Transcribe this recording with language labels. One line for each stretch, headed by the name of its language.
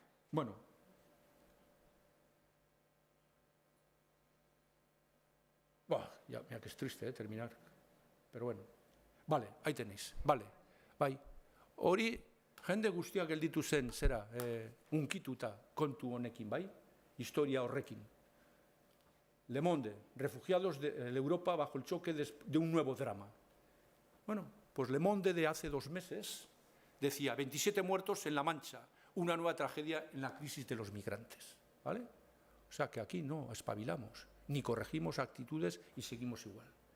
Spanish: Bueno, ya, mira que es triste terminar, pero bueno. Vale, ahí tenéis, vale, bai.
Basque: Hori, jende guztiak gelditu zen, zera, unkituta kontu honekin, bai? Historia horrekin.
Spanish: Le Monde, refugiados de Europa bajo el choque de un nuevo drama. Bueno, pues Le Monde de hace 2 meses decía 27 muertos en La Mancha, una nueva tragedia en la crisis de los migrantes, ¿vale? O sea que aquí no espabilamos, ni corregimos actitudes y seguimos igual.